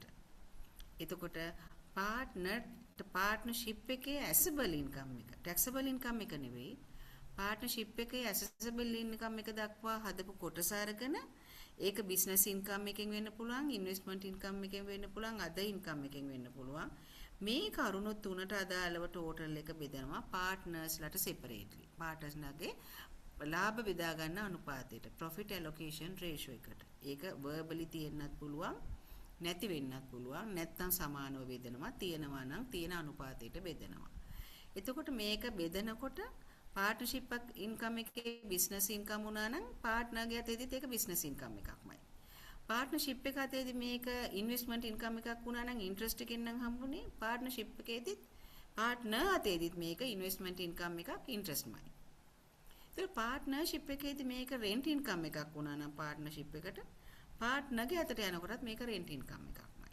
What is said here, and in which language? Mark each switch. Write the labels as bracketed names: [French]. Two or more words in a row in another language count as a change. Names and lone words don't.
[Sinhala] එතකොට partnership එකේ [English] assessable income [Sinhala] එක [English] taxable income [Sinhala] එක නෙවෙයි partnership එකේ [English] assessable income [Sinhala] එක දක්වා හදපු කොටස අරගෙන ඒක [English] business income [Sinhala] එකෙන් වෙන්න පුළුවන් [English] investment income [Sinhala] එකෙන් වෙන්න පුළුවන් other income එකෙන් වෙන්න පුළුවන් මේ කරුණු තුනට අදාළව total එක බෙදනවා partnersලට separately partnersලගේ ලාභ බෙදා ගන්න අනුපාතයට [English] profit allocation ratio [Sinhala] එකට ඒක verbally තියෙන්නත් පුළුවන් නැති වෙන්නත් පුළුවන් නැත්නම් සමානව බෙදනවා තියෙනවා නම් තියෙන අනුපාතයට බෙදනවා එතකොට මේක බෙදනකොට [English] partnership income [Sinhala] එකේ [English] business income [Sinhala] වුණා නම් partnerගේ අතේදීත් ඒක [English] business income [Sinhala] එකක්මයි partnership එක අතේදී මේක [English] investment income [Sinhala] එකක් වුණා නම් interest එකෙන් නම් හම්බුනේ partnership එකේදීත් partner අතේදීත් මේක [English] investment income [Sinhala] එකක් interestමයි ඒතර partnership එකේදී මේක [English] rent income [Sinhala] එකක් වුණා නම් partnership එකට partnerගේ අතට යනකොටත් මේක [English] rent income [Sinhala] එකක්මයි.